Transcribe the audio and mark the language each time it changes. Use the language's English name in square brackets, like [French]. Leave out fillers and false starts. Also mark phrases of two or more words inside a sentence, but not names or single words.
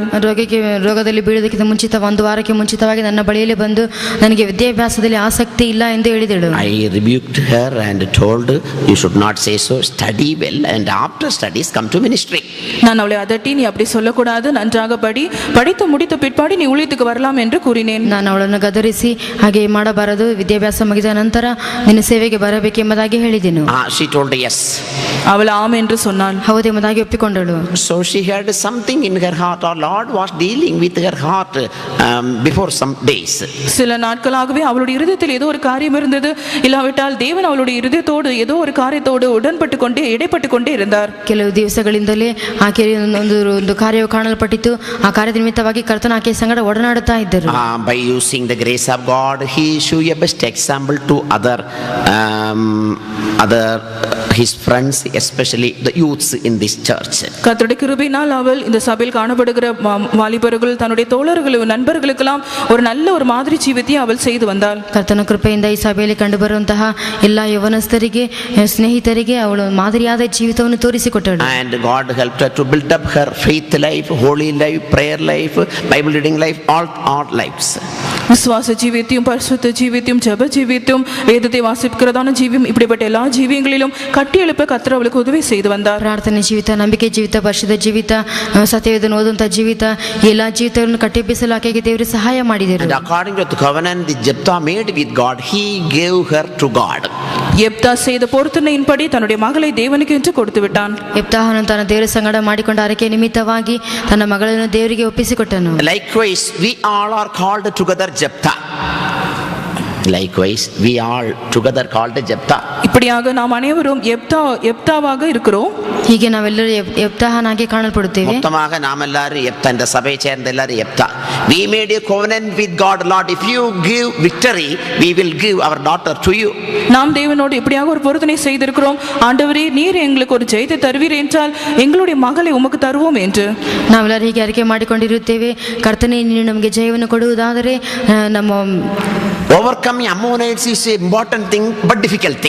[Kannada] ರೋಗದಲ್ಲಿ ಬೀಳುವುದಕ್ಕಿಂತ ಮುಂಚಿತ ಒಂದು ವಾರಕ್ಕೆ ಮುಂಚಿತವಾಗಿ ನನ್ನ ಬಳಿಯಲ್ಲಿ ಬಂದು ನನಗೆ ವಿದ್ಯಾಭ್ಯಾಸದಲ್ಲಿ ಆಸಕ್ತಿ ಇಲ್ಲ ಎಂದು ಹೇಳಿದಳು. [English] I rebuked her and told, you should not say so, study well and after studies come to ministry. [Tamil] நான் அவளை அதட்டி, நீ அப்படி சொல்லக்கூடாது, நன்றாக படித்து முடித்த பிற்பாடு நீ ஊழியத்துக்கு வரலாம் என்று கூறினேன். [Kannada] ನಾನು ಅವಳನ್ನು ಗದರಿಸಿ ಹಾಗೆ ಮಾಡಬಾರದು, ವಿದ್ಯಾಭ್ಯಾಸ ಮುಗಿದ ನಂತರ ನಿನ್ನ ಸೇವೆಗೆ ಬರಬೇಕೆಂಬುದಾಗಿ ಹೇಳಿದೆನು. [English] She told yes. [Tamil] அவள் ஆம் என்று சொன்னாள். [Kannada] ಹೌದೆಂಬುದಾಗಿ ಒಪ್ಪಿಕೊಂಡಳು. [English] So she had something in her heart, or Lord was dealing with her heart before some days. [Tamil] சில நாட்களாகவே அவளுடைய இருதயத்தில் ஏதோ ஒரு காரியம் இருந்தது, இல்லாவிட்டால் தேவன் அவளுடைய இருதயத்தோடு ஏதோ ஒரு காரியத்தோடு இடைப்பட்டு கொண்டே இருந்தார். [Kannada] ಕೆಲವು ದಿವಸಗಳಿಂದಲೇ ಆಕೆಯ ಒಂದು ಕಾರ್ಯವು ಕಾಣಲ್ಪಟ್ಟಿತು. ಆ ಕಾರ್ಯದ ನಿಮಿತ್ತವಾಗಿ ಕರ್ತನ ಆಕೆಯ ಸಂಗಡ ಒಡನಾಡುತ್ತಾ ಇದ್ದರು. [English] By using the grace of God, he showed a best example to other his friends, especially the youths in this church. [Tamil] கர்த்தருடைய கிருபையினால் அவள் இந்த சபையில் காணப்படுகிற வாலிபர்கள், தன்னுடைய தோழர்கள், நண்பர்களுக்கெல்லாம் ஒரு நல்ல ஒரு மாதிரி ஜீவித்தை அவள் செய்து வந்தாள். [Kannada] ಕರ್ತನ ಕೃಪೆಯಿಂದ ಈ ಸಭೆಯಲ್ಲಿ ಕಂಡುಬರುವಂತಹ ಎಲ್ಲ ಯವನಸ್ಥರಿಗೆ, ಸ್ನೇಹಿತರಿಗೆ ಅವಳು ಮಾದರಿಯಾದ ಜೀವಿತವನ್ನು ತೋರಿಸಿಕೊಟ್ಟಳು. [English] And God helped her to build up her faith life, holy life, prayer life, Bible reading life, all lives. [Tamil] விசுவாச ஜீவியத்தையும் பரிசுத்த ஜீவியத்தையும் ஜெப ஜீவியத்தையும் வேதத்தை வாசிக்கிறதான ஜீவியம், இப்படிப்பட்ட எல்லா ஜீவியங்களிலும் கட்டி எழுப்ப கர்த்தர் அவளுக்கு உதவி செய்து வந்தார். [Kannada] ಪ್ರಾರ್ಥನೆ ಜೀವಿತ, ನಂಬಿಕೆ ಜೀವಿತ, ಪರಿಶುದ್ಧ ಜೀವಿತ, ಸತ್ಯವೇದನ ಓದುವಂತ ಜೀವಿತ, ಎಲ್ಲ ಜೀವಿತಗಳನ್ನು ಕಟ್ಟಿಬ್ಬಿಸಲು ಆಕೆಗೆ ದೇವರು ಸಹಾಯ ಮಾಡಿದರು. [English] And according to the covenant that Jephthah made with God, he gave her to God. [Tamil] எப்தா செய்த பொருத்தனையின்படி தன்னுடைய மகளை தேவனுக்கு என்று கொடுத்து விட்டான். [Kannada] ಎಪ್ತಾಹನು ತನ್ನ ದೇವರ ಸಂಗಡ ಮಾಡಿಕೊಂಡ ಅರಕೆ ನಿಮಿತ್ತವಾಗಿ ತನ್ನ ಮಗಳನ್ನು ದೇವರಿಗೆ ಒಪ್ಪಿಸಿಕೊಟ್ಟನು. [English] Likewise, we all are called together Jephthah. Likewise, we all together called Jephthah. [Tamil] இப்படியாக நாம் அனைவரும் எப்தாவாக இருக்கிறோம். [Kannada] ಹೀಗೆ ನಾವೆಲ್ಲರೂ ಎಪ್ತಾಹನಾಗಿ ಕಾಣಲ್ಪಡುತ್ತೇವೆ. [Tamil] மொத்தமாக நாம் எல்லாரும் எப்தா, இந்த சபையை சேர்ந்த எல்லாரும் எப்தா. [English] We made a covenant with God, Lord, if you give victory, we will give our daughter to you. [Tamil] நாம் தேவனோடு இப்படியாக ஒரு பொருத்தனை செய்திருக்கிறோம். ஆண்டவரே, நீர் எங்களுக்கு ஒரு ஜெயத்தை தருவீர் என்றால் எங்களுடைய மகளை உமக்கு தருவோம் என்று [Kannada] ನಾವೆಲ್ಲರೂ ಹೀಗೆ ಅರಿಕೆ ಮಾಡಿಕೊಂಡಿರುತ್ತೇವೆ. ಕರ್ತನೇ, ನೀನು ನಮಗೆ ಜಯವನ್ನು ಕೊಡುವುದಾದರೆ ನಮ್ಮ [English] Overcoming Ammonites is an important thing but difficult thing.